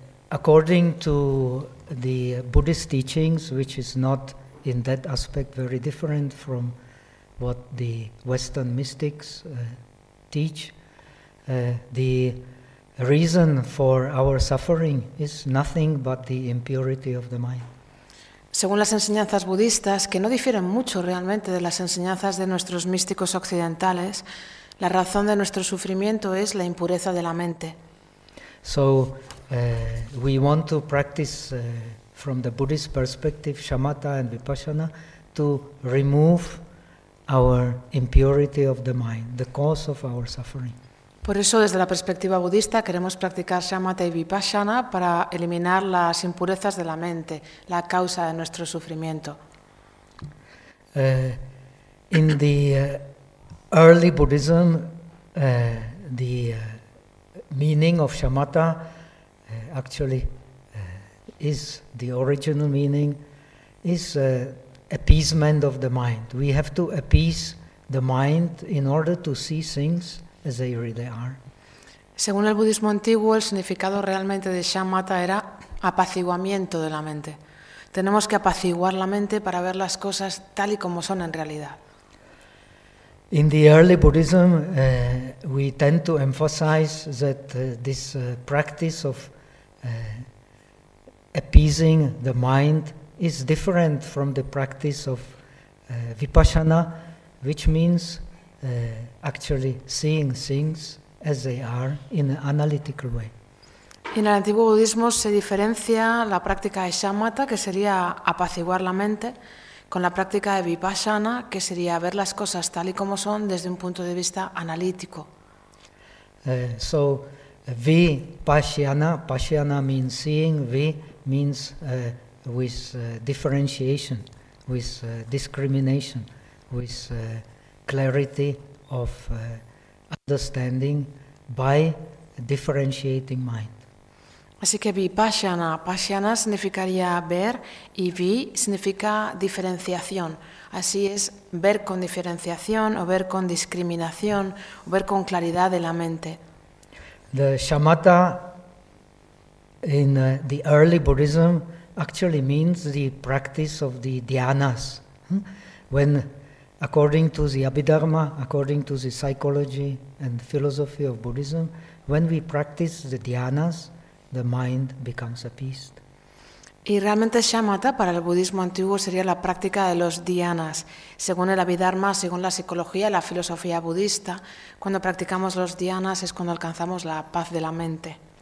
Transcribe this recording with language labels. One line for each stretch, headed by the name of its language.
English: According to the Buddhist teachings, which is not in that aspect very different from what the Western mystics teach, the reason for our suffering is nothing but the impurity of the mind.
Spanish: Según las enseñanzas budistas, que no difieren mucho realmente de las enseñanzas de nuestros místicos occidentales, la razón de nuestro sufrimiento es la impureza de la mente.
English: So, we want to practice from the Buddhist perspective, shamatha and vipassana, to remove our impurity of the mind, the cause of our suffering.
Spanish: Por eso, desde la perspectiva budista, queremos practicar shamatha y vipassana para eliminar las impurezas de la mente, la causa de nuestro sufrimiento.
English: In the early Buddhism, the meaning of shamatha actually is the original meaning, is appeasement of the mind. We have to appease the mind in order to see things as they really are.
Spanish: Según el budismo antiguo, el significado realmente de shamatha era apaciguamiento de la mente. Tenemos que apaciguar la mente para ver las cosas tal y como son en realidad.
English: In the early Buddhism, we tend to emphasize that this practice of appeasing the mind is different from the practice of vipassana, which means actually seeing things as they are in an analytical way.
Spanish: En el antiguo budismo se diferencia la práctica de shamatha, que sería apaciguar la mente, con la práctica de vipassana, que sería ver las cosas tal y como son desde un punto de vista analítico.
English: So vipassana, pasyana means seeing, vi means with differentiation, with discrimination, with clarity of understanding by differentiating mind.
Spanish: Así que vipassana, pasyana significaría ver, y vi significa diferenciación. Así es, ver con diferenciación, o ver con discriminación, o ver con claridad de la mente.
English: The shamatha in the early Buddhism actually means the practice of the dhyanas. When, according to the Abhidharma, according to the psychology and philosophy of Buddhism, when we practice the dhyanas, the mind becomes appeased.
Spanish: Y realmente shamatha para el budismo antiguo sería la práctica de los dhyanas. Según el Abhidharma, según la psicología, la filosofía budista, cuando practicamos los dhyanas es cuando alcanzamos la paz de la mente.